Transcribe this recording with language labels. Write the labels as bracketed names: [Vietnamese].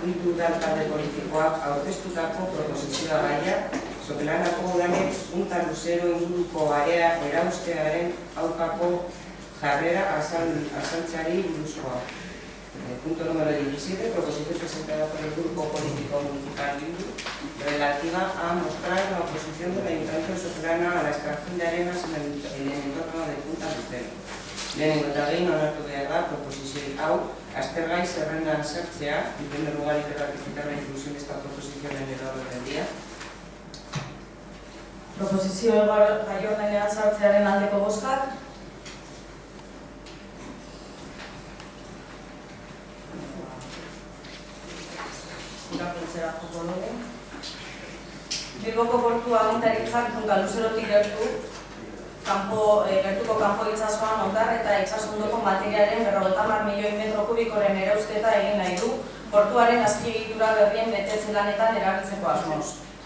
[Basque] egindako proposizioa gaia, Sopelanako udanek punta luzero inguruko area eraustearen aurkako jarrera azaltzeari buruzkoa. [Spanish] Punto número 17, proposición presentada por el Grupo Político Municipal Bildu, relativa a mostrar la oposición del Ayuntamiento de Sopelana a la extracción de arenas en el entorno de Punta Lucero. [Basque] Lehenengo eta behin onartu behar da proposición hau, aztergai zerrendan sartzea, [Spanish] en primer lugar y ratificar la inclusión de esta proposición en el orden del día. [Basque] Proposizio gai ordenean sartzearen aldeko bozkak. Irakurtzera joko dugu. Bilboko portu agintaritzak Punta Luzerotik gertuko kanpo itsasoan hondar eta itsasondoko materialen 50 milioi metro kubikoren erausketa egin nahi du portuaren azpiegitura berrien betetze lanetan erabiltzeko asmoz.